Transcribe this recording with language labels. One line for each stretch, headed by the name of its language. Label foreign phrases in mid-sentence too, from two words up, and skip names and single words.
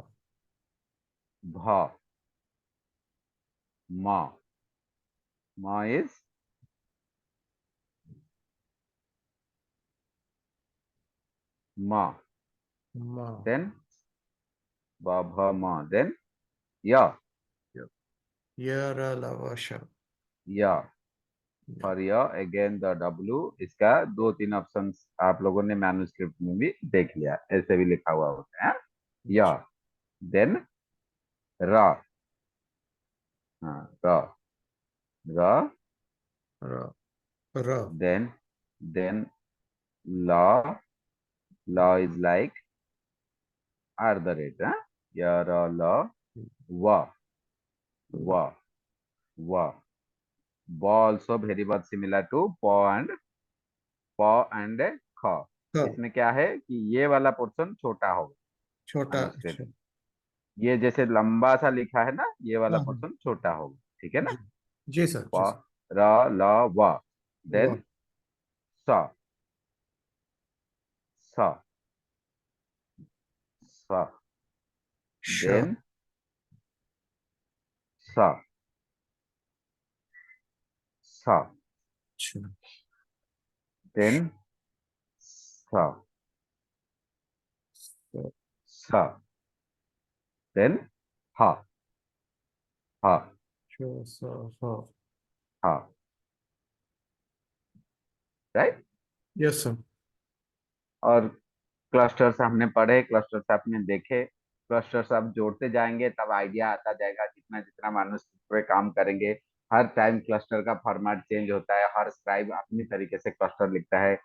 Hindi: भ, म, म इज म, म। देन ब, भ, म, देन य, य र ल व श। य। और यह
English: again the W,
Hindi: इसका दो तीन ऑप्शन आप लोगों ने मैन्युस्क्रिप्ट में भी देख लिया, ऐसे भी लिखा हुआ होता है। यह, देन र, हाँ र, र, र। र। देन ल, ल
English: is like R the rate,
Hindi: य र ल, व, व, व, ब
English: also very much similar to
Hindi: प एंड ख। ख। इसमें क्या है कि ये वाला पोर्शन छोटा होगा छोटा। मैन्युस्क्रिप्ट, अच्छा। ये जैसे लंबा सा लिखा है ना, ये वाला हाँ हाँ। पोर्शन छोटा होगा। ठीक है ना। जी। जी सर, प, जी सर। र, ल, व, देन व। स, स, स, श। देन स, स, अच्छा। देन स, स। स, देन ह, ह, श। स। ह। ह, राइट।
English: yes sir.
Hindi: और क्लस्टर्स हमने पढ़े, क्लस्टर्स आपने देखे, क्लस्टर्स आप जोड़ते जाएंगे तब आइडिया आता जाएगा। जितना जितना मैन्युस्क्रिप्ट पे काम करेंगे, हर टाइम क्लस्टर का फॉर्मेट चेंज होता है, हर स्क्राइब अपनी तरीके से क्लस्टर लिखता है।